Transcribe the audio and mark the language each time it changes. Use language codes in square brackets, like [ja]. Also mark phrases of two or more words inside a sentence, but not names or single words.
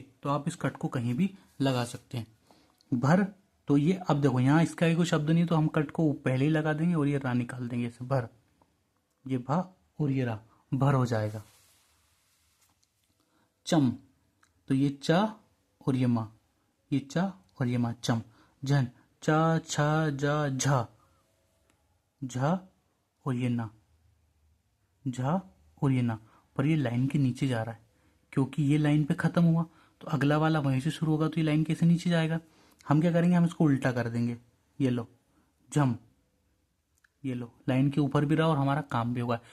[hi] तो आप इस कट को कहीं भी लगा सकते हैं। भर, तो ये अब देखो यहाँ इसका कोई शब्द नहीं, तो हम कट को पहले ही लगा देंगे और ये रा निकाल देंगे ऐसे। भर, ये भा और ये रा, भर हो जाएगा। चम, तो ये चा और ये मा, ये चा और ये मा, चम। झन, चा छा जा झा, झा और ये ना, झा और ये ना। पर ये लाइन के नीचे जा रहा है, क्योंकि ये लाइन पे खत्म हुआ, तो अगला वाला वहीं से शुरू होगा, तो ये लाइन कैसे नीचे जाएगा? हम क्या करेंगे, हम इसको उल्टा कर देंगे। ये लो झम, ये लो लाइन के ऊपर भी रहा और हमारा काम भी होगा।